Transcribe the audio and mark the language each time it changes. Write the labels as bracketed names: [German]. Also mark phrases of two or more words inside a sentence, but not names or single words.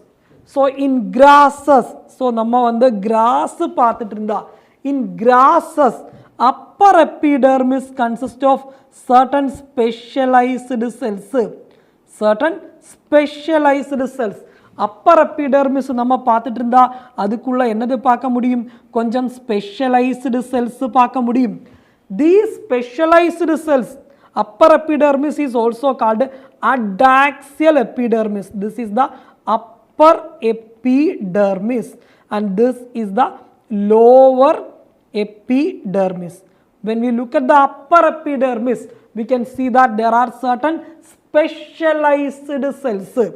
[English] So in grasses, [Tamil] so நம்ம வந்து grass பாத்திட்டுண்டா. [English] In grasses, upper epidermis consists of certain specialized cells. Certain specialized cells. Upper epidermis [Tamil] நம்ம பாத்திட்டுண்டா அதுக்குள்ள என்னது பாக்க முடியும் கொஞ்சம் [English] specialized cells [Tamil] பாக்க முடியும். [English] These specialized cells, upper epidermis is also called adaxial epidermis. This is the upper epidermis and this is the lower epidermis. When we look at the upper epidermis, we can see that there are certain specialized cells.